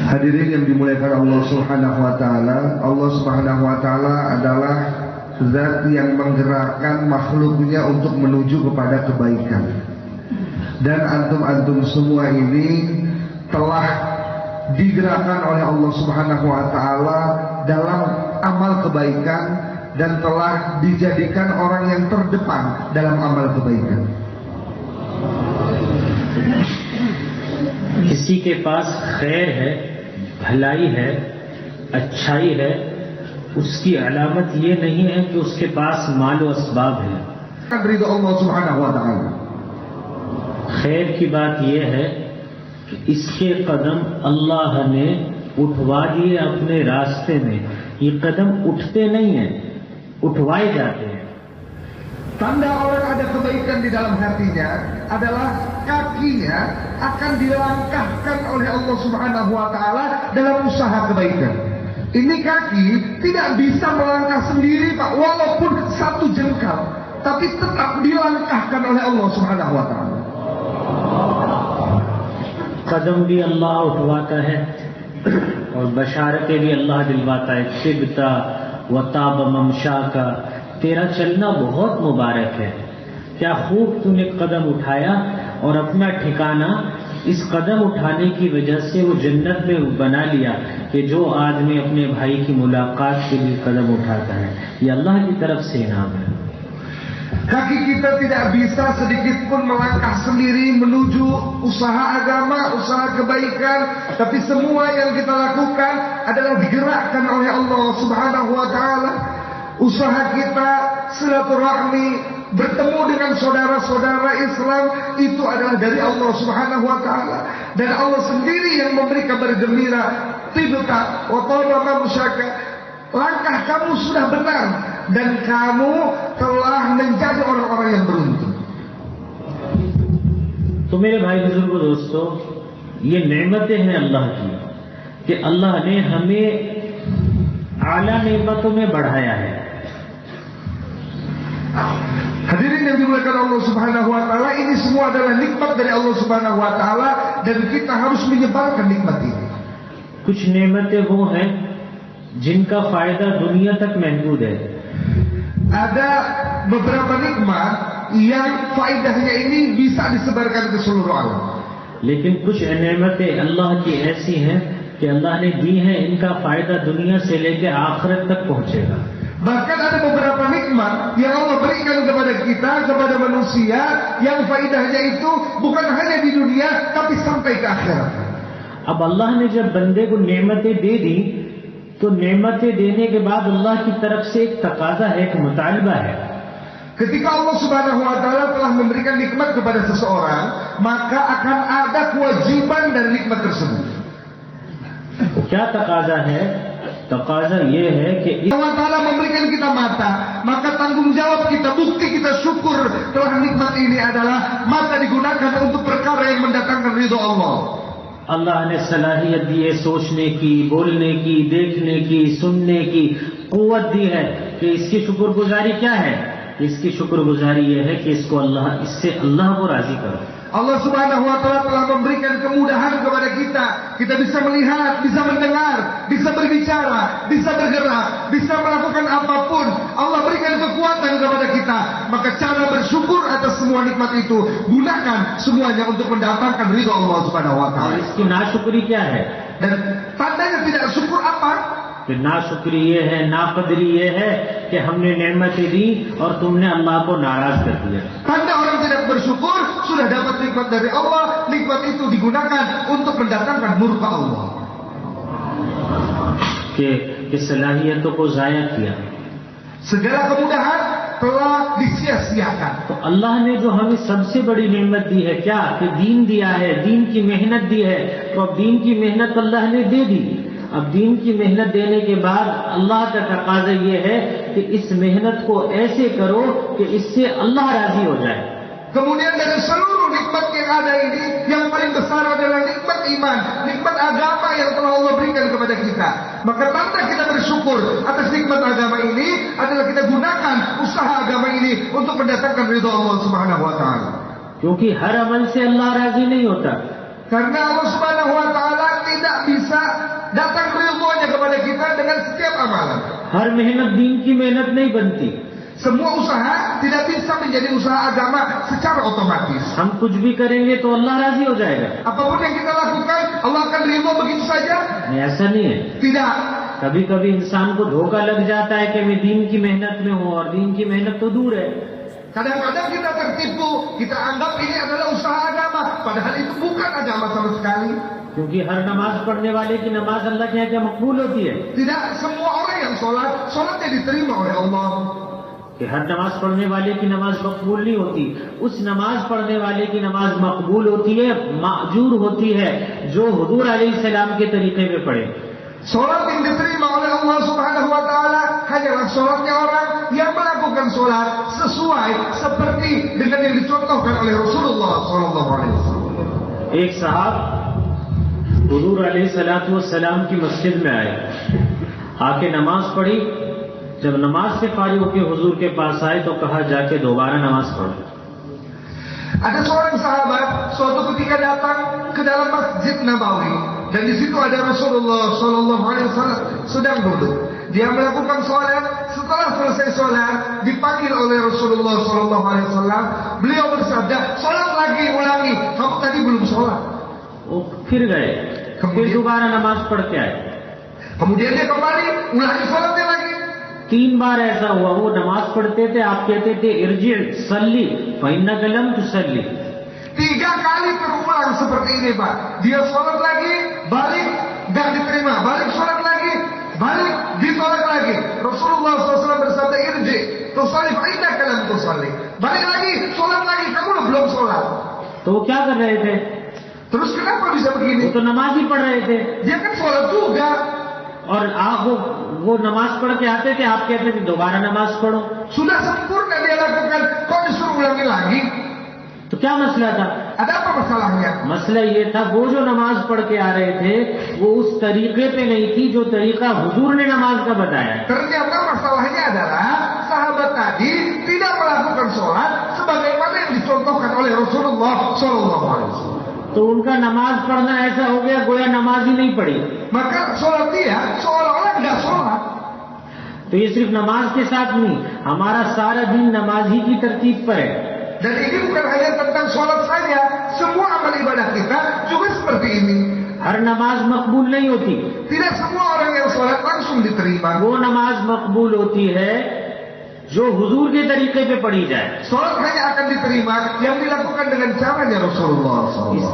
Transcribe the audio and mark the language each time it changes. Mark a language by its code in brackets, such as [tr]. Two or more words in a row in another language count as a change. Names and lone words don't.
[id] Hadirin yang dimuliakan [ar] الله سبحانه وتعالى, الله سبحانه وتعالى [id] adalah zat yang menggerakkan makhluknya untuk menuju kepada kebaikan. Dan antum-antum semua ini telah digerakkan oleh [ar] الله سبحانه وتعالى [id] dalam amal kebaikan dan telah dijadikan orang yang terdepan dalam amal kebaikan. [ur] کسی کے پاس خیر ہے، بھلائی ہے، اچھائی ہے، اس کی علامت یہ نہیں ہے کہ اس کے پاس مال و اسباب ہے. [id] ridho [ar] الله سبحانه وتعالى. [ur] خیر کی بات یہ ہے کہ اس کے قدم اللہ نے اٹھوا دیے اپنے راستے میں. یہ قدم اٹھتے نہیں ہیں، اٹھوائے جاتے ہیں. [id] Tanda orang ada kebaikan di dalam hatinya adalah kakinya akan dilangkahkan oleh [ar] الله سبحانه وتعالى [id] dalam usaha kebaikan. Ini kaki tidak bisa melangkah sendiri Pak, walaupun satu jengkal, tapi tetap dilangkahkan oleh [ar] الله سبحانه وتعالى. [ur] قدم بھی اللہ اٹھواتا ہے اور بشارتیں بھی اللہ دلواتا ہے. [ar] طبت وطاب ممشاك, [ur] تیرا چلنا بہت مبارک ہے. کیا خوب تو نے قدم اٹھایا اور اپنا ٹھکانا اس قدم اٹھانے کی وجہ سے وہ جنت میں بنا لیا کہ جو آدمی اپنے بھائی کی ملاقات کے لیے قدم اٹھاتا ہے، یہ اللہ کی طرف سے انعام ہے. [id] Kaki kita tidak bisa sedikit pun melangkah sendiri menuju usaha agama, usaha kebaikan, tapi semua yang kita lakukan adalah digerakkan oleh [ar] الله سبحانه وتعالى. [id] Usaha kita silaturahmi, bertemu dengan saudara-saudara Islam, itu adalah dari [ar] الله سبحانه وتعالى, [id] dan Allah sendiri yang memberi kabar gembira, [ar] طبت وطاب ممشاك, [id] langkah kamu sudah benar dan kamu telah menjadi orang-orang yang beruntung. [ur] تو میرے بھائی بزرگوں دوستوں، یہ نعمتیں ہیں اللہ کی کہ اللہ نے ہمیں اعلیٰ نعمتوں میں بڑھایا ہے. [id] Hadirin yang dimuliakan [ar] الله سبحانه وتعالى, [id] ini semua adalah nikmat dari [ar] الله سبحانه وتعالى [id] dan kita harus menyebarkan nikmat ini. [ur] کچھ نعمتیں وہ ہیں جن کا فائدہ دنیا تک محدود ہے. [id] Ada beberapa nikmat yang faedahnya ini bisa disebarkan ke seluruh alam. [ur] لیکن کچھ نعمتیں اللہ کی ایسی ہیں کہ اللہ نے دی ہیں، ان کا فائدہ دنیا سے لے کر آخرت تک پہنچے گا. [id] Bahkan ada beberapa nikmat yang Allah berikan kepada kita, kepada manusia, yang faedahnya itu bukan hanya di dunia tapi sampai ke akhirat. [ur] اب اللہ نے جب بندے کو نعمتیں دے دی تو نعمتیں دینے کے بعد اللہ کی طرف سے ایک تقاضا ہے، ایک مطالبہ ہے. [id] Ketika [ar] الله سبحانه وتعالى [id] telah memberikan nikmat kepada seseorang, maka akan ada kewajiban dari nikmat tersebut. [ur] کیا تقاضا ہے؟ تقاضا یہ ہے کہ [ar] الله تعالى [id] memberikan kita mata, maka tanggung jawab kita, bukti kita syukur telah nikmat ini adalah mata digunakan untuk perkara yang mendatangkan ridho Allah. [ur] اللہ نے صلاحیت دی ہے سوچنے کی، بولنے کی، دیکھنے کی، سننے کی قوت دی ہے کہ اس کی شکرگزاری کیا ہے? اس کی شکرگزاری یہ ہے کہ اس سے اللہ کو راضی کرو. [ar] الله سبحانه وتعالى [id] telah memberikan kemudahan kepada kita. Kita bisa melihat, bisa mendengar, bisa berbicara, bisa bergerak, bisa melakukan apapun. Allah berikan kekuatan kepada kita. Maka cara bersyukur atas semua nikmat itu, gunakan semuanya untuk mendatangkan ridho [ar] الله سبحانه و [ur] और [id] taala. [ur] اس کی ناشکری کیا ہے? [id] Dan tandanya tidak syukur apa? [ur] کہ ناشکری یہ ہے، ناقدری یہ ہے کہ ہم نے نعمتیں دی اور تم نے اللہ کو ناراض کر دیا. [id] Tanda orang tidak bersyukur, sudah dapat nikmat dari Allah, nikmat itu digunakan untuk mendatangkan murka Allah. [ur] کہ صلاحیتوں کو ضائع کیا. [id] Segala kemudahan telah disia-siakan. [ur] تو اللہ نے جو ہمیں سب سے بڑی نعمت دی ہے کیا؟ کہ دین دیا ہے، دین کی محنت دی ہے. تو اب دین کی محنت اللہ نے دے دی۔ اب دین کی محنت دینے کے بعد اللہ کا تقاضا یہ ہے کہ اس محنت کو ایسے کرو کہ اس سے اللہ راضی ہو جائے. [id] Kemudian dari seluruh nikmat yang ada ini, yang paling besar adalah nikmat iman, nikmat agama yang telah Allah berikan kepada kita. Maka tanda kita bersyukur atas nikmat agama ini adalah kita gunakan usaha agama ini untuk mendatangkan ridho [ar] الله سبحانه وتعالى. [ur] کیونکہ ہر عمل سے اللہ راضی نہیں ہوتا. [id] Karena [ar] الله سبحانه وتعالى [id] tidak bisa datang ridhonya kepada kita dengan setiap amalan. [ur] ہر محنت دین کی محنت نہیں بنتی. [id] Semua usaha tidak bisa menjadi usaha agama secara otomatis. [ur] ہم کچھ بھی کریں گے تو اللہ راضی ہو جائے گا. [id] Apapun yang kita lakukan, Allah akan ridho begitu saja? [ur] نہیں، ایسا نہیں ہے. [id] Tidak. [ur] کبھی کبھی انسان کو دھوکا لگ جاتا ہے کہ میں دین کی محنت میں ہوں اور دین کی محنت تو دور ہے. [id] Kadang-kadang kita tertipu, kita anggap ini adalah usaha agama, padahal itu bukan agama sama sekali. [ur] کیونکہ ہر نماز پڑھنے والے کی نماز اللہ کے یہاں کیا مقبول ہوتی ہے. [id] Tidak semua orang yang sholat, sholatnya diterima oleh Allah. [ur] کہ ہر نماز پڑھنے والے کی نماز مقبول نہیں ہوتی. اس نماز پڑھنے والے کی نماز مقبول ہوتی ہے، ماجور ہوتی ہے، جو حضور علیہ السلام کے طریقے پہ پڑھے. [id] Sholat yang diterima oleh [ar] الله سبحانه وتعالى [id] hanyalah sholatnya orang yang melakukan sholat sesuai seperti dengan yang dicontohkan oleh Rasulullah [ar] صلى الله عليه وسلم. [ur] ایک صاحب حضور علیہ السلام کی مسجد میں آئے، آ کے نماز پڑھی. جب نماز سے فارغ ہو کر حضور کے پاس آئے تو کہا جا کے دوبارہ نماز پڑھو. [id] Ada seorang sahabat suatu ketika datang ke dalam Masjid Nabawi dan di situ ada Rasulullah [ar] صلى الله عليه وسلم [id] sedang duduk. Dia melakukan sholat. Setelah selesai sholat dipanggil oleh Rasulullah [ar] صلى الله عليه وسلم. [id] Beliau bersabda, sholat lagi, ulangi. Kamu tadi belum sholat. [ur] وہ پھر گئے، پھر دوبارہ نماز پڑھ کے آئے. [id] Kemudian dia kembali ulangi sholatnya lagi. [ur] 3 بار ایسا ہوا۔ وہ نماز پڑھتے تھے، آپ کہتے تھے [ar] ارجع صل فإنك لم تصل. [id] 3 kali terulang seperti ini, Pak. Dia sholat lagi, balik, gak diterima. Balik sholat lagi, balik, ditolak lagi. Rasulullah SAW bersabda, [ar] ارجع، تصلي فإنك لم تصل. [id] Balik lagi, sholat lagi, kamu belum sholat. [ur] تو وہ کیا کر رہے تھے? [id] Terus kenapa bisa [ur] वो [id] begini? [ur] تو نماز ہی پڑھ رہے تھے. [id] Dia kan sholat juga. [ur] اور آپ وہ نماز پڑھ کے آتے تھے، آپ کہتے تھے دوبارہ نماز پڑھو. [id] Sudah sempurna dia lakukan, kok disuruh ulangi lagi? [ur] تو کیا مسئلہ تھا? [id] Ada apa masalahnya? [ur] مسئلہ یہ تھا، وہ جو نماز پڑھ کے آ رہے تھے وہ اس طریقے پہ نہیں تھی جو طریقہ حضور نے نماز کا بتایا. [id] Ternyata masalahnya adalah sahabat tadi tidak melakukan sholat sebagaimana yang dicontohkan oleh Rasulullah [ar] صلى الله عليه وسلم. [ur] تو ان کا نماز پڑھنا ایسا ہو گیا گویا نماز ہی نہیں پڑھی. [id] Maka sholat dia seolah-olah tidak sholat. [ur] تو یہ صرف نماز کے ساتھ نہیں، ہمارا سارا دن نماز ہی کی ترتیب پر ہے. [id] Dan ini bukan hanya tentang sholat saja, semua amal ibadah kita juga seperti ini. [ur] ہر نماز مقبول نہیں ہوتی. [id] Tidak semua orang yang sholat langsung diterima. [ur] وہ نماز مقبول ہوتی ہے جو حضور کے طریقے پہ پڑھی جائے. [id] Sholat hanya akan diterima yang dilakukan dengan caranya Rasulullah [ur] इस [id] SAW.